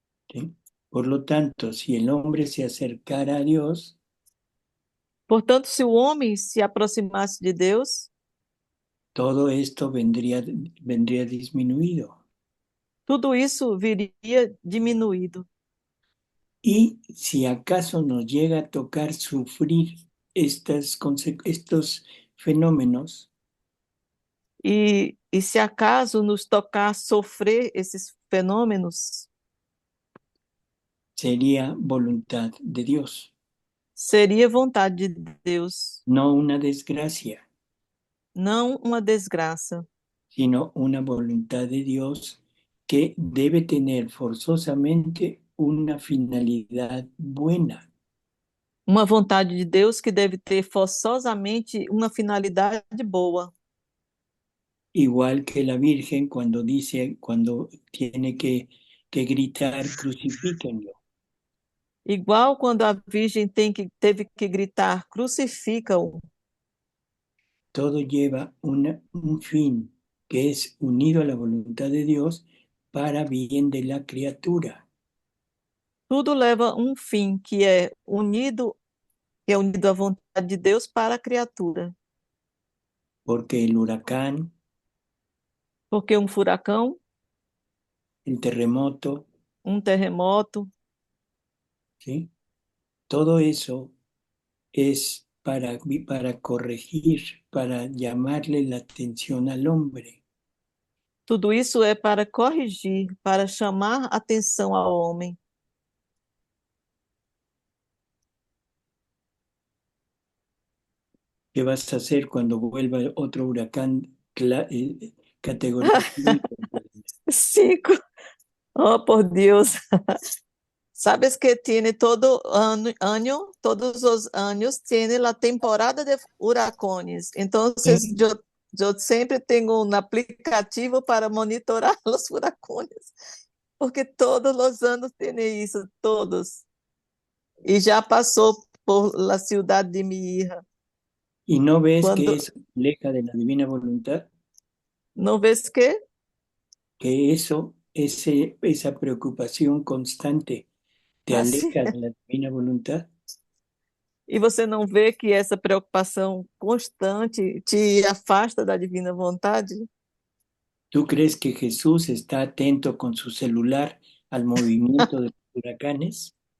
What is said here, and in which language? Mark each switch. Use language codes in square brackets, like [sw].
[es] ¿Sí? Por lo tanto, si el hombre se acercara a Dios, [pt] portanto, se o homem se aproximasse de Deus, [es] todo esto vendría disminuido. [pt] Tudo isso viria diminuído. [es] Y si acaso nos llega a tocar sufrir estos fenómenos, [pt] e se acaso nos tocar sofrer esses fenômenos, [es] sería voluntad de Dios, [pt] seria vontade de Deus, [es] no una desgracia, [pt] não uma desgraça, [es] sino una voluntad de Dios que debe tener forzosamente una finalidad buena. [pt] uma vontade de Deus que deve ter forçosamente uma finalidade boa. [es] Igual que la Virgen cuando dice, cuando tiene que gritar, crucifíquenlo. [pt] Igual quando a Virgem teve que gritar, crucifica-o. [es] Todo lleva un fin que es unido a la voluntad de Dios para bien de la criatura. [pt] Tudo leva um fim que é unido à vontade de Deus para a criatura. [es] Porque el huracán, [pt] Porque um furacão, [es] el terremoto, [pt] terremoto, [es] ¿sí? Todo eso es para corregir, para llamarle la atención al hombre. [pt] tudo isso é para corrigir, para chamar atenção ao homem. [es] ¿Qué vas a hacer cuando vuelva otro huracán categoría 5? [pt] 5. Oh, por Deus. [es] Sabes que tiene todos [pt] os anos, [es] tiene la temporada de huracanes. Entonces, yo [pt] sempre tenho um aplicativo para monitorar os furacões, porque todos os anos tem isso, todos. E já passou [es] por la ciudad de mi hija. ¿Y no ves Cuando- que es aleja de la divina voluntad? [pt] Não vês que? [es] Que esa preocupación constante te [pt] Assim. [es] aleja de la divina voluntad. [pt] E você não vê que essa preocupação constante te afasta da divina vontade? [es] ¿Tú crees que Jesús está atento con su celular al movimiento de los huracanes?